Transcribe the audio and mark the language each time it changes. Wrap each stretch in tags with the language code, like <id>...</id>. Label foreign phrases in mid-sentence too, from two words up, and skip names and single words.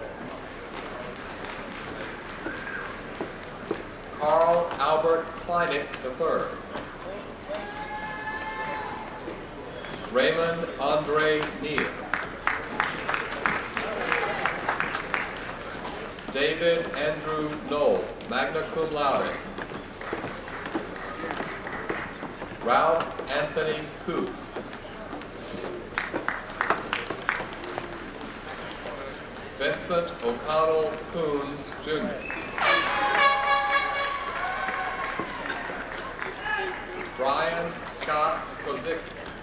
<en>Carl Albert Kleinig III. Raymond Andre Neal. David Andrew Knoll,</en> <la>magna cum laude.</la> <en>Ralph Anthony Koo. Vincent O'Connell Coons, Jr. Brian Scott Kozicki.</en>